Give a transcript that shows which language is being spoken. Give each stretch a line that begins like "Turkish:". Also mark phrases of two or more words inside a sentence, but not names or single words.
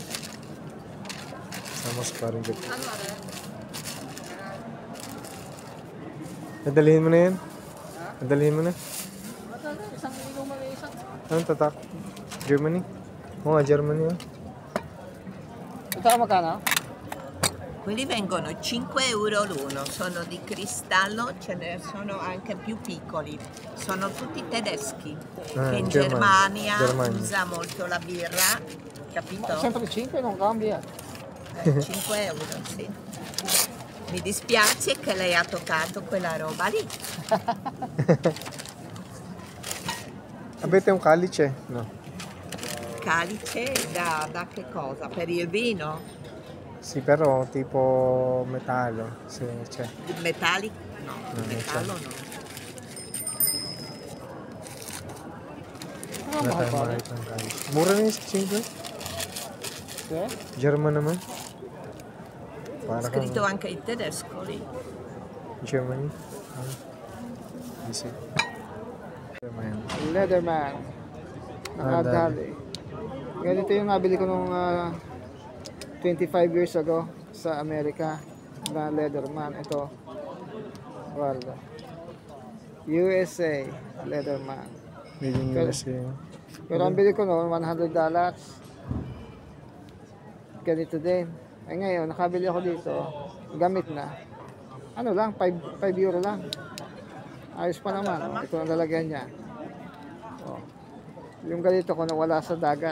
Filipino: Samos pa rin dito. Nadalihin mo na yan? Nadalihin mo na? Anong tatak? Germany? Oo nga, Germany yun. Ito ang magkano?
Italian: Quelli vengono 5 euro l'uno, sono di cristallo, ce ne sono anche più piccoli. Sono tutti tedeschi, che in Germania usa molto la birra, capito? Sempre 5 non cambia. 5 euro, sì. Mi dispiace che lei ha toccato quella roba lì. Avete un calice? No. Calice da che cosa? Per il vino? Sì, però tipo metallo. Sì, c'è. Metallico? No, Non metallo c'è. no.
Filipino: Wala tayong makita ng calice. Mura na yung 5?
Italian: Sì?
Filipino: German naman. Para
Italian: Scritto
Filipino: kang
Italian: anche in tedesco lì.
Filipino: Germany. Easy. German. Leatherman. Nakadali. Ganito yung nabili ko nung
English: 25 years ago
Filipino: sa Amerika na Leatherman. Ito. Guarda. USA Leatherman.
English: Made in USA.
Filipino: Pero ang bili ko noon, $100. Ganito din. Ay ngayon, nakabili ako dito. Gamit na. Ano lang, 5 euro lang. Ayos pa naman. Ito ang lalagyan niya. Oh. Yung ganito ko nawala sa dagat.